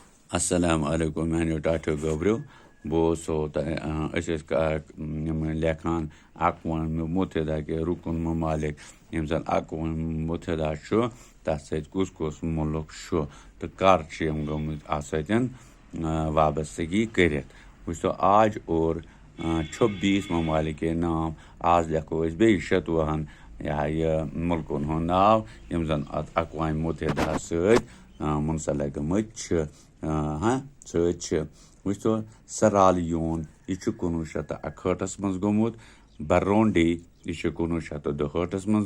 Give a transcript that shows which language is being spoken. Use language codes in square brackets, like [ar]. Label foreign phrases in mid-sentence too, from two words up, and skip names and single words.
[ar] السلام عليكم [ks] میانیو ٹاٹھو گوبرو بہٕ أسۍ ٲسۍ لیکھان اقوام متحدہ کہِ رُکُن ممالک یِم زَن اقوام متحدہ چھُ تَتھ سۭتۍ کُس کُس مُلک چھُ تہٕ کر چھِ یِم گٔمٕتۍ اَتھ سۭتۍ وابستگی کٔرِتھ وٕچھتو [ur] آج اور 26 ممالک کے نام [ks] آز لیکھو أسۍ بیٚیہِ 27 یہِ مُلکن ہُنٛد ناو یِم زَن اَتھ اقوام متحدہ سۭتۍ منسلک گٔمٕتۍ چھِ سۭتۍ چھِ وٕچھتو سرالیون یہِ چھُ 1961 منٛز گوٚمُت بروںڈی یہِ چھُ 1962 منٛز